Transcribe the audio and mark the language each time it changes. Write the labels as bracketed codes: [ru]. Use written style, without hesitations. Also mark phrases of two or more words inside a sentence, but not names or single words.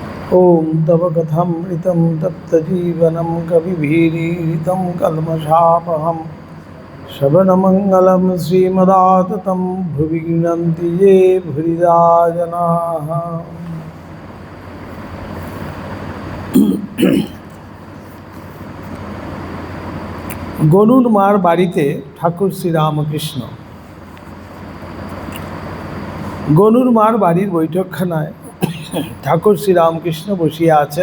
[sa] ओम तव कथामृतं तप्तजीवनं कविभिरीडितं कल्मषापहं श्रवणमङ्गलं श्रीमदाततं भुवि गृह्णन्ति ये भूरिदा जनाः। [bn] গনুর মার বাড়িতে ঠাকুর শ্রীরামকৃষ্ণ। গনুর মার বাড়ির বৈঠকখানায় ঠাকুর শ্রীরামকৃষ্ণ বসিয়া আছেন।